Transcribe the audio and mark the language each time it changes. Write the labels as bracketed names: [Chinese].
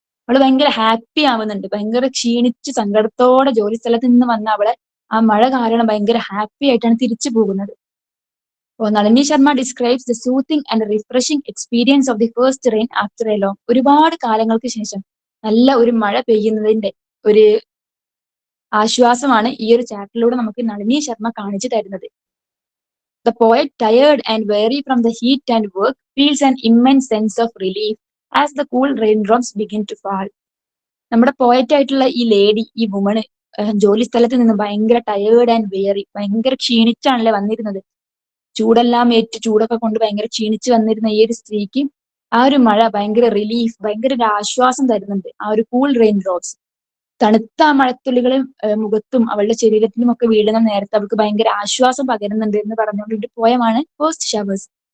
[Malayalam] അവള് ഭയങ്കര ഹാപ്പി ആവുന്നുണ്ട്. ഭയങ്കര ക്ഷീണിച്ച് സങ്കടത്തോടെ ജോലി സ്ഥലത്ത് നിന്ന് വന്ന അവളെ ആ മഴ കാരണം ഭയങ്കര ഹാപ്പി ആയിട്ടാണ് തിരിച്ചു പോകുന്നത്. അപ്പോൾ [English] Nalini Sharma describes the soothing and refreshing experience of the first rain after a long. [Malayalam] ഒരുപാട് കാലങ്ങൾക്ക് ശേഷം നല്ല ഒരു മഴ പെയ്യുന്നതിന്റെ ഒരു ആശ്വാസമാണ് ഈ ഒരു ചാപ്റ്ററിലൂടെ നമുക്ക് നളിനി ശർമ്മ കാണിച്ചു തരുന്നത്. [English] The poet, tired and weary from the heat and work, feels an immense sense of relief as the cool raindrops begin to fall. [Malayalam] നമ്മുടെ പോയറ്റ് ആയിട്ടുള്ള ഈ ലേഡി, ഈ വുമണ് ജോലി സ്ഥലത്ത് നിന്ന് ഭയങ്കര ടയേർഡ് ആൻഡ് വെയറി, ഭയങ്കര ക്ഷീണിച്ചാണല്ലേ വന്നിരുന്നത്. ചൂടെല്ലാം ഏറ്റ് ചൂടൊക്കെ കൊണ്ട് ഭയങ്കര ക്ഷീണിച്ച് വന്നിരുന്ന ഈ ഒരു സ്ത്രീക്ക് ആ ഒരു മഴ ഭയങ്കര റിലീഫ്, ഭയങ്കര ഒരു ആശ്വാസം തരുന്നുണ്ട്. ആ ഒരു കൂൾ റെയിൻ ഡ്രോപ്സ്, തണുത്ത ആ മഴത്തുള്ളികൾ മുഖത്തും അവളുടെ ശരീരത്തിലും ഒക്കെ വീഴുന്ന നേരത്തെ അവൾക്ക് ഭയങ്കര ആശ്വാസം പകരുന്നുണ്ട് എന്ന് പറഞ്ഞുകൊണ്ട് പോയമാണ് ഫസ്റ്റ് ഷവേഴ്സ്.